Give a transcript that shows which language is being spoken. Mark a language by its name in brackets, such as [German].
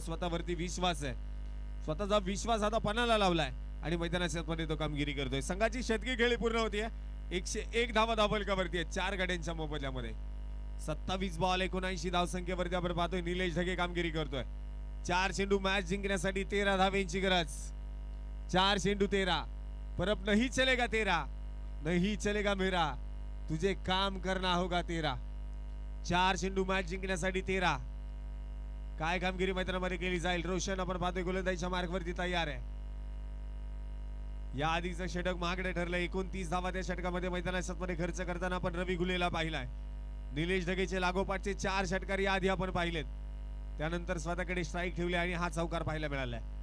[Marathi] स्वतःवरती विश्वास आहे. स्वतःचा विश्वास आता पणाला लावलाय आणि मैदानाच्या मध्ये तो कामगिरी करतोय. संघाची शतकी खेळी पूर्ण होतीये. 101 धावा धावफलकावरती आहे 4 गड्यांच्या मोबदल्यामध्ये. 27 बॉल 79 धावसंख्येवरती आपण पाहतोय निलेश ढगे कामगिरी करतोय. 4 चेंडू मॅच जिंकण्यासाठी 13 धावेंची गरज. 4 चेंडू 13. [Hindi] परब नहीं चलेगा तेरा, नहीं चलेगा मेरा, तुझे काम करना होगा तेरा. [Marathi] 4 चेंडू मॅच जिंकण्यासाठी 13. काय कामगिरी मैदानामध्ये केली जाईल. रोशन आपण पाहतोय गोलंदाजीच्या मार्गवरती तयार आहे. या आधीचं षटक महागडे ठरलं. 29 धावा त्या षटकामध्ये मैदानाच्या मध्ये खर्च करताना आपण रवी गुलेला पाहिलाय. निलेश ढगेचे लागोपाठचे 4 षटकार या आधी आपण पाहिलेत. त्यानंतर स्वतःकडे स्ट्राईक ठेवले आणि हा चौकार पाहायला मिळालाय.